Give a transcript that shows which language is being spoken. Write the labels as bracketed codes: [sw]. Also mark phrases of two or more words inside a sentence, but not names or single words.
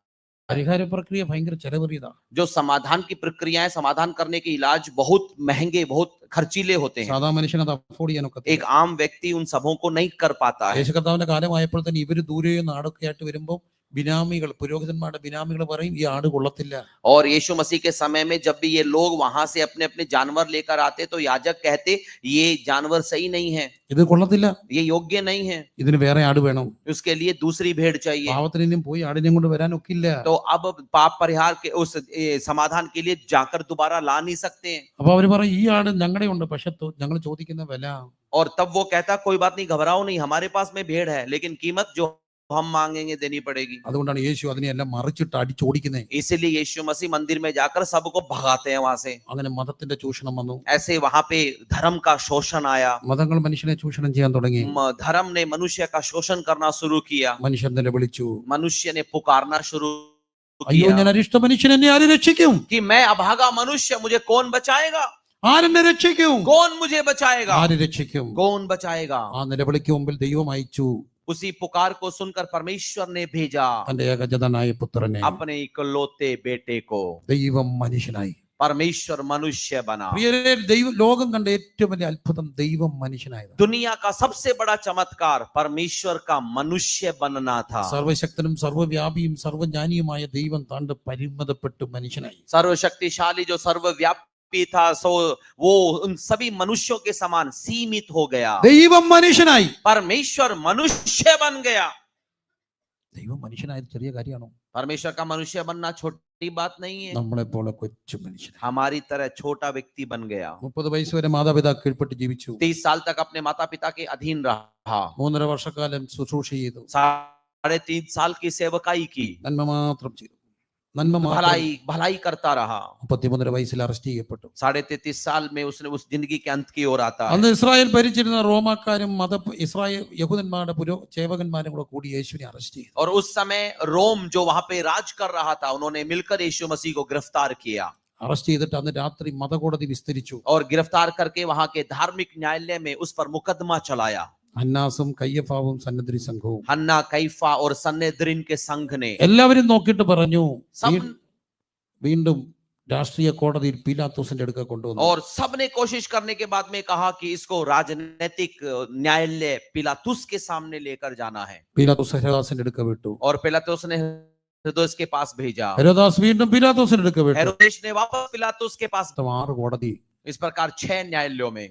[ml] പരിഹാര പ്രക്രിയ ഭയങ്കര ചെലവേറിയതാണ്. [hi] जो समाधान की प्रक्रियाएं, समाधान करने के इलाज बहुत महंगे, बहुत खर्चीले होते हैं। [ml] സാധാ മനുഷ്യന് അത് അഫോർഡ് ചെയ്യാനൊക്കെ [hi] एक आम व्यक्ति उन सबों को नहीं कर पाता है। [ml] യേശു കർത്താവിന്റെ കാലമായപ്പോൾ തന്നെ ഇവര് ദൂരെ നാടൊക്കെ ആയിട്ട് വരുമ്പോൾ ബിനാമികൾ, പുരോഹിതന്മാരുടെ ബിനാമികൾ പറയും ഈ ആട് കൊള്ളത്തില്ല. [hi] और यीशु मसीह के समय में जब भी ये लोग वहां से अपने अपने जानवर लेकर आते तो याजक कहते ये जानवर सही नहीं है, [ml] ഇത് കൊള്ളത്തില്ല, [hi] ये योग्य नहीं है, [ml] ഇതിന് വേറെ ആട് വേണം. [hi] उसके लिए दूसरी भेड़ चाहिए। [ml] പാവത്തിനും പോയി ആടിനെയും കൊണ്ട് വരാൻ ഒക്കില്ല. [hi] तो अब पाप परिहार के उस समाधान के लिए जाकर दोबारा ला नहीं सकते हैं। [ml] അപ്പൊ അവര് പറയും ഈ ആട് ഞങ്ങളുടെ ഉണ്ട്, പക്ഷെ ഞങ്ങൾ ചോദിക്കുന്ന വില. [hi] और तब वो कहता कोई बात नहीं, घबराओ नहीं, हमारे पास में भेड़ है, लेकिन कीमत जो हम मांगेंगे देनी पड़ेगी। [ml] അതുകൊണ്ടാണ് യേശു അതിനെല്ലാം മറിച്ചിട്ട് അടിച്ചോടിക്കുന്നത്. [hi] इसीलिए यीशु मसीह मंदिर में जाकर सबको भगाते हैं वहां से। [ml] അങ്ങനെ മതത്തിന്റെ ചൂഷണം വന്നു. [hi] ऐसे वहां पे धर्म का शोषण आया। [ml] മതങ്ങൾ മനുഷ്യനെ ചൂഷണം ചെയ്യാൻ തുടങ്ങി. [hi] धर्म ने मनुष्य का शोषण करना शुरू किया। [ml] മനുഷ്യൻ നിലവിളിച്ചു, [hi] मनुष्य ने पुकारना शुरू [ml] അയ്യോ ഞാൻ അരിഷ്ട മനുഷ്യൻ, എന്നെ ആര് രക്ഷിക്കും? [hi] कि मैं अभागा मनुष्य, मुझे कौन बचाएगा? [ml] ആരെന്നെ രക്ഷിക്കും? [hi] कौन मुझे बचाएगा? [ml] ആര് രക്ഷിക്കും? [hi] कौन बचाएगा? [ml] ആ നിലവിളിക്ക് മുമ്പിൽ ദൈവം അയച്ചു [hi] उसी पुकार को सुनकर परमेश्वर ने भेजा [ml] തന്റെ ഏകജാതനായ പുത്രനെ. [hi] अपने इकलौते बेटे को। [ml] ദൈവം മനുഷ്യനായി. [hi] परमेश्वर मनुष्य बना। [ml] പ്രിയരേ, ലോകം കണ്ട ഏറ്റവും വലിയ അത്ഭുതം ദൈവം മനുഷ്യനായത്. [hi] दुनिया का सबसे बड़ा चमत्कार परमेश्वर का मनुष्य बनना था। [ml] സർവശക്തനും സർവ്വവ്യാപിയും സർവ്വജ്ഞാനിയുമായ ദൈവം താണ്ട് പരിമിതപ്പെട്ടു മനുഷ്യനായി. [hi] सर्वशक्तिशाली जो सर्वव्यापी था, सो वो उन सभी मनुष्यों के समान सीमित हो गया। [ml] ദൈവം മനുഷ്യനായി. [hi] परमेश्वर मनुष्य बन गया। [ml] ദൈവം മനുഷ്യനായത് ചെറിയ കാര്യമാണോ? [hi] परमेश्वर का मनुष्य बनना छोटी बात नहीं है। [ml] നമ്മളെ പോലെ കൊച്ചു മനുഷ്യൻ [hi] हमारी तरह छोटा व्यक्ति बन गया। [ml] 30 വയസ്സ് വരെ മാതാപിതാ കീഴ്പ്പെട്ട് ജീവിച്ചു. [hi] 30 साल तक अपने माता पिता के अधीन रहा। [ml] 3.5 വർഷക്കാലം ശുശ്രൂഷ ചെയ്തു. [hi] 3.5 साल की सेवकाई की, [ml] നന്മ മാത്രം ചെയ്തു. നന്മ മാത്രം. [hi] भलाई करता रहा। [ml] 33 വയസ്സിൽ അറസ്റ്റ് ചെയ്യപ്പെട്ടു. [hi] 33.5 साल में उसने उस जिंदगी के अंत की ओर आता है। [ml] അന്ന് ഇസ്രായേൽ ഭരിച്ചിരുന്ന റോമാക്കാരും ഇസ്രായേൽ യഹൂദന്മാരുടെ ചേവകന്മാരും കൂടെ കൂടി യേശുവിനെ അറസ്റ്റ് ചെയ്തു. [hi] और उस समय रोम जो वहां पे राज कर रहा था, उन्होंने मिलकर यीशु मसीह को गिरफ्तार किया। [ml] അറസ്റ്റ് ചെയ്തിട്ട് അന്ന് രാത്രി മതകോടതി വിസ്തരിച്ചു. [hi] और गिरफ्तार करके वहां के धार्मिक न्यायालय में उस पर मुकदमा चलाया। [ml] അന്നാസും കയ്യഫാവും സന്നദ്ധി സംഘവും, [hi] हन्ना, कैफा और सन्नेद्रिन के संघ ने [ml] എല്ലാവരും നോക്കിയിട്ട് പറഞ്ഞു [hi] सब [ml] വീണ്ടും രാഷ്ട്രീയ കോടതിയിൽ പീലാത്തോസിന്റെ അടുക്ക കൊണ്ടുവന്നു. [hi] और सबने कोशिश करने के बाद में कहा कि इसको राजनीतिक न्यायालय पिलातुस के सामने लेकर जाना है। [ml] പീലാത്തോസ് ഹെരോദാസിന്റെ അടുക്ക വിട്ടു. [hi] और पिलातुस ने हेरोदेस के पास भेजा। [ml] ഹെരോദാസ് വീണ്ടും പീലാത്തോസിന്റെ അടുക്ക വിട്ടു. [hi] हेरोदेस ने वापस पिलातुस के पास। [ml] 6 കോടതി. [hi] इस प्रकार 6 न्यायालयों में